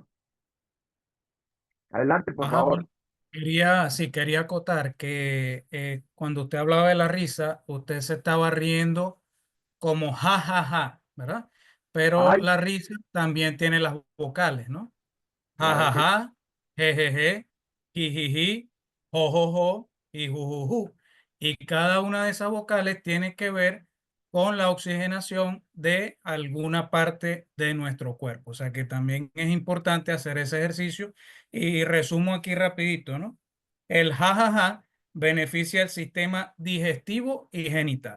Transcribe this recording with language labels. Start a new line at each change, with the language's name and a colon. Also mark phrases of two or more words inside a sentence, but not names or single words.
Spanish: Adelante, por Ajá, favor. bueno, quería acotar que cuando usted hablaba de la risa, usted se estaba riendo como ja, ja, ja, ¿verdad? Pero Ay, la risa también tiene las vocales, ¿no? Ja, claro ja, que ja, je, je, je, ji, ji, ji, jo, jo, jo y ju, ju, ju. Y cada una de esas vocales tiene que ver con la oxigenación de alguna parte de nuestro cuerpo. O sea que también es importante hacer ese ejercicio. Y resumo aquí rapidito, ¿no? El ja, ja, ja beneficia el sistema digestivo y genital.